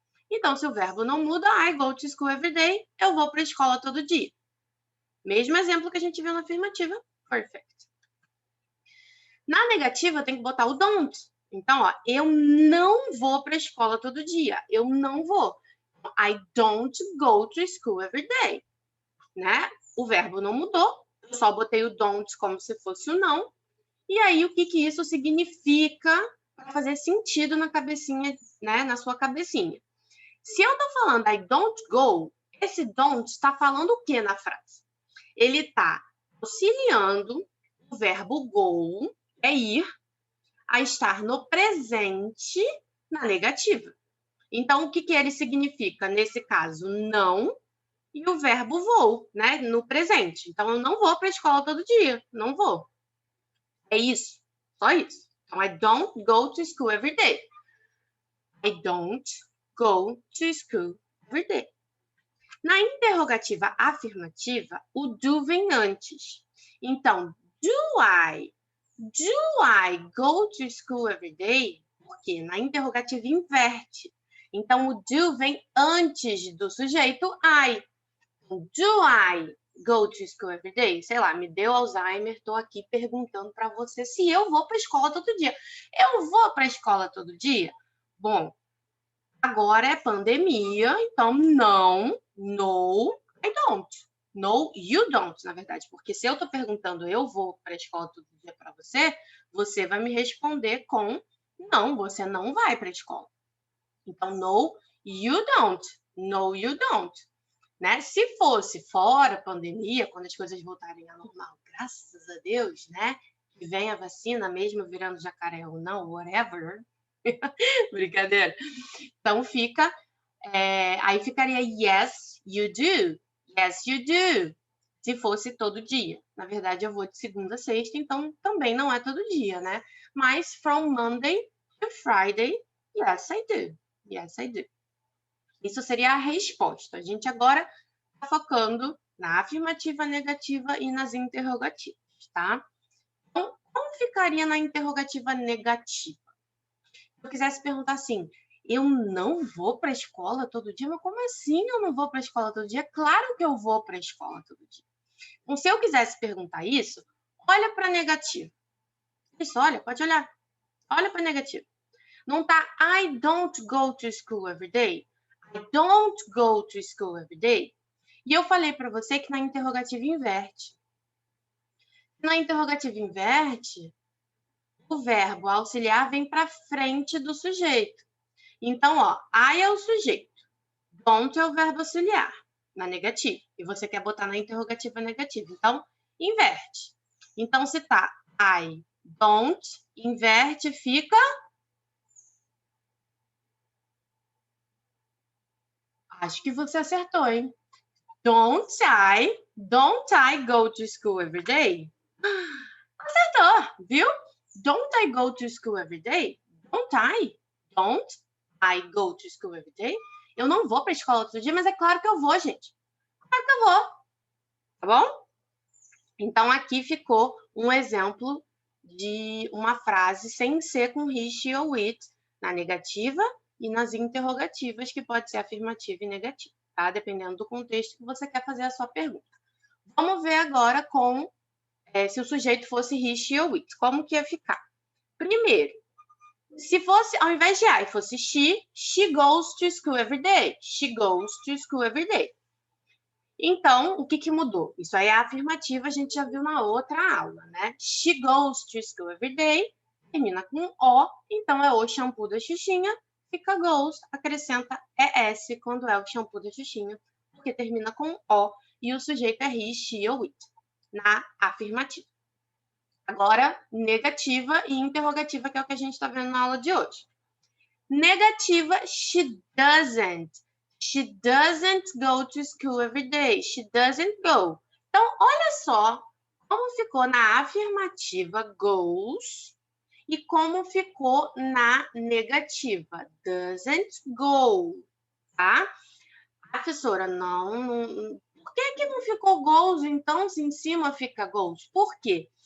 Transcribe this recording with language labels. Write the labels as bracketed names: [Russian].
[Portuguese] Então, se o verbo não muda, [English] I go to school every day, [Portuguese] eu vou para a escola todo dia. Mesmo exemplo que a gente viu na afirmativa, perfect. Na negativa, eu tenho que botar o don't. Então, ó, eu não vou para a escola todo dia. Eu não vou. [English] I don't go to school every day. [Portuguese] Né? O verbo não mudou. Eu só botei o don't como se fosse o não. E aí, o que isso significa para fazer sentido na cabecinha, né? Na sua cabecinha. Se eu estou falando [English] I don't go, [Portuguese] esse don't está falando o que na frase? Ele está auxiliando o verbo go, é ir, a estar no presente na negativa. Então, o que ele significa? Nesse caso, não, e o verbo vou, né? No presente. Então, eu não vou para a escola todo dia. Não vou. É isso. Só isso. [English] Então, I don't go to school every day. I don't go to school every day. [Portuguese] Na interrogativa afirmativa, o do vem antes. [English] Então, do I go to school every day? [Portuguese] Porque na interrogativa inverte. Então, o do vem antes do sujeito I. [English] Do I go to school every day? [Portuguese] Sei lá, me deu Alzheimer, estou aqui perguntando para você se eu vou para a escola todo dia. Eu vou para a escola todo dia? Bom, agora é pandemia, então não, [English] no, I don't. No, you don't, [Portuguese] na verdade. Porque se eu estou perguntando eu vou para a escola todo dia para você, você vai me responder com não, você não vai para a escola. [English] Então, no, you don't. No, you don't. Né? [Portuguese] Se fosse fora pandemia, quando as coisas voltarem ao normal, graças a Deus, né? Que vem a vacina, mesmo virando jacaré ou não, whatever. Brincadeira. Então, fica... aí ficaria [English] yes, you do. Yes, you do. [Portuguese] Se fosse todo dia. Na verdade, eu vou de segunda a sexta, então também não é todo dia, né? [English] Mas from Monday to Friday, yes, I do. Yes, I do. [Portuguese] Isso seria a resposta. A gente agora está focando na afirmativa, negativa e nas interrogativas, tá? Então, como ficaria na interrogativa negativa? Se eu quisesse perguntar assim, eu não vou para a escola todo dia? Mas como assim eu não vou para a escola todo dia? Claro que eu vou para a escola todo dia. Então, se eu quisesse perguntar isso, olha para a negativa. Isso, olha, pode olhar. Olha para a negativa. Não tá [English] I don't go to school every day. I don't go to school every day. [Portuguese] E eu falei para você que na interrogativa inverte. Na interrogativa inverte, o verbo auxiliar vem para frente do sujeito. Então, ó, I é o sujeito. Don't é o verbo auxiliar na negativa. E você quer botar na interrogativa negativa. Então, inverte. Então, se tá I don't, inverte, fica... Acho que você acertou, hein? [English] Don't I go to school every day? Acertou, viu? Don't I go to school every day? Don't I go to school every day? [Portuguese] Eu não vou para a escola todo dia, mas é claro que eu vou, gente. Claro que eu vou. Tá bom? Então, aqui ficou um exemplo de uma frase sem ser com he, she ou it na negativa e nas interrogativas, que pode ser afirmativa e negativa, tá? Dependendo do contexto que você quer fazer a sua pergunta. Vamos ver agora se o sujeito fosse he, she ou it. Como que ia ficar? Primeiro, se fosse, ao invés de I, fosse [English] she goes to school every day. She goes to school every day. [Portuguese] Então, o que mudou? Isso aí é afirmativa, a gente já viu na outra aula, né? [English] She goes to school every day, [Portuguese] termina com O, então é o shampoo da Xuxinha, fica goes, acrescenta ES quando é o shampoo da Xuxinha, porque termina com O e o sujeito é he, she ou it, na afirmativa. Agora, negativa e interrogativa, que é o que a gente está vendo na aula de hoje. [English] Negativa, she doesn't. She doesn't go to school every day. She doesn't go. [Portuguese] Então, olha só como ficou na afirmativa goes e como ficou na negativa [English] doesn't go, [Portuguese] tá? Professora, não. Por que não ficou goes, então, se em cima fica goes? Por quê?